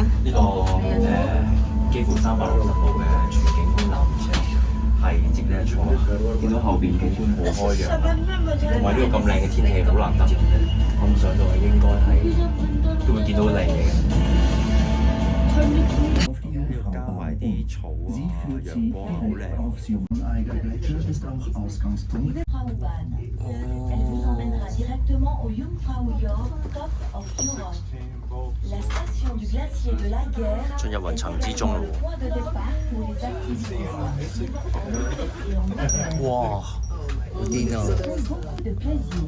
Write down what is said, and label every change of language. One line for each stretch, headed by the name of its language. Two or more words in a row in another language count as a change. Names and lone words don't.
Cantonese: 呢個幾乎360度嘅全景空纜車，係值得一坐。見到後邊景觀好開揚，同埋呢個咁靚嘅天氣好難得。咁上到去應該係都會見到靚嘢嘅。加埋啲草啊，陽光好靚。
French: Elle vous emmènera directement au Jungfraujoch Top of Europe. La station du glacier de la Guerre
Cantonese: 進入雲層之中咯。
French: point de départ pour les activités sportives.
Cantonese: 哇！好癲啊
French: Beaucoup de plaisir.